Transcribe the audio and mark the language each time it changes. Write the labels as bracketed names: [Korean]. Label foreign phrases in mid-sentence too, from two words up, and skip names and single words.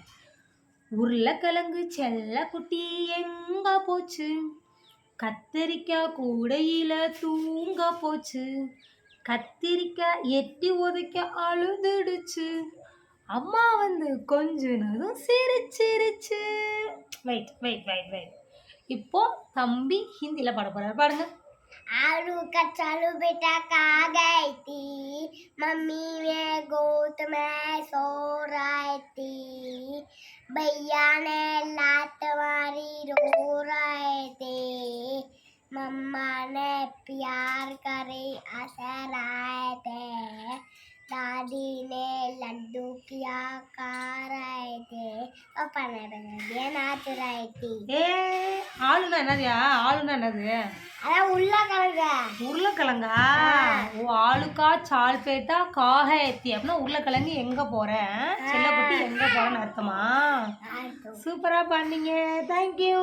[Tamil] உருளைக்கிழங்கு செல்லக்குட்டி எங்கே போச்சு, கத்தரிக்காய் கூடையில தூங்க போச்சு, கத்திரிக்காய் எட்டி உதைக்க அழுதுடுச்சு, அம்மா வந்து கொஞ்சனதும் சிரிச்சிருச்சு. [English] wait wait wait wait [Tamil] இப்போ தம்பி ஹிந்தியில் பாட போறாரு, பாடுங்க. [Hindi] आलू का चालू बेटा कहाँ गई थी, मम्मी में गोद में सो रही थी, भैया ने लात मारी रो रहे थे, मम्मा ने प्यार करे हंसाए थे, दादी ने लड्डू किया खा रहे थे, पापा ने बना नाच रही थी. [Tamil] ஏ ஆளுனா என்னதுயா? ஆளுனா என்னது? அதான் உருளைக்கிழங்கு. உருளைக்கிழங்கா? ஓ, [Hindi] आलुक्का चाल बेटा काक एत्ती [Tamil] அப்படின்னா உருளைக்கிழங்கு எங்க போறேன் செல்லக்குட்டி எங்க போறேன்னு அர்த்தமா? சூப்பரா பண்ணீங்க, தேங்க்யூ.